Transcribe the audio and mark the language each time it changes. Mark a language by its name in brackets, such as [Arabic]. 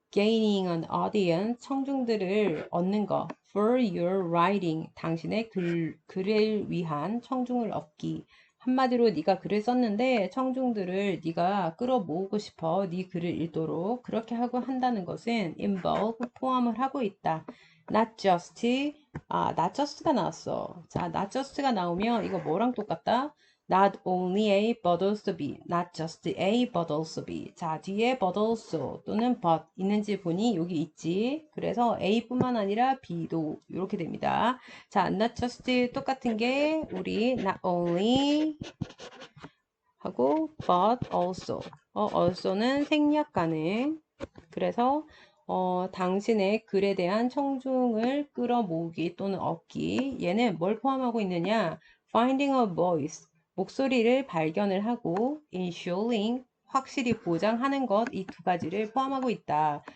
[English] Gaining an audience, [Korean] 청중들을 얻는 거. [English] For your writing, [Korean] 당신의 글을 위한 청중을 얻기. 한마디로 네가 글을 썼는데 청중들을 네가 끌어모으고 싶어. 네 글을 읽도록 그렇게 하고 한다는 것은 involve, 포함을 하고 있다. [English] Not just, not just가 [Korean] 나왔어. 자, [English] not just [Korean] 가 나오면 이거 뭐랑 똑같다? [English] Not only A but also B. Not just A but also B. [Korean] 자, 뒤에 [English] but also [Korean] 또는 but 있는지 보니 여기 있지. 그래서 A뿐만 아니라 B도 이렇게 됩니다. 자, not just 똑같은 게 우리 [English] not only [Korean] 하고 [English] but also. [Korean] also는 생략 가능. 그래서 당신의 글에 대한 청중을 끌어모으기 또는 얻기. 얘는 뭘 포함하고 있느냐? [English] Finding a voice. [Korean] 목소리를 발견을 하고 ensuring 확실히 보장하는 것 이 두 가지를 포함하고 있다.